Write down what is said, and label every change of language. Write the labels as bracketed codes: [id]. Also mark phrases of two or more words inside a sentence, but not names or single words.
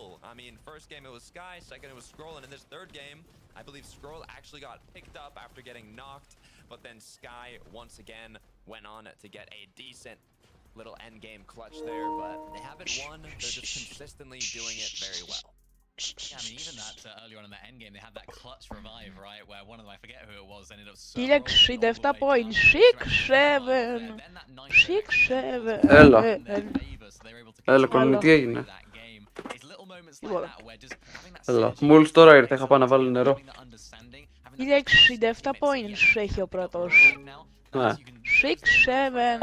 [en] I mean, first game it was Sky, second it was Scroll, and in this third game, I believe Scroll actually got picked up after getting knocked, but then Sky once again went on to get a decent little end game clutch there, but they haven't won. They're just consistently doing it very well. Yeah, I mean, even that earlier on in the end game, they had that clutch revive, right? Where one of them, I forget who it was, ended up so 1067 points. 6-7. 6-7. [el] Έλα. Έλα, κολλήνει, τι έγινε. Έλα, μόλις τώρα ήρθε, είχα πάει να βάλω νερό. 1067 points έχει ο πρώτος. Ναι. 6-7.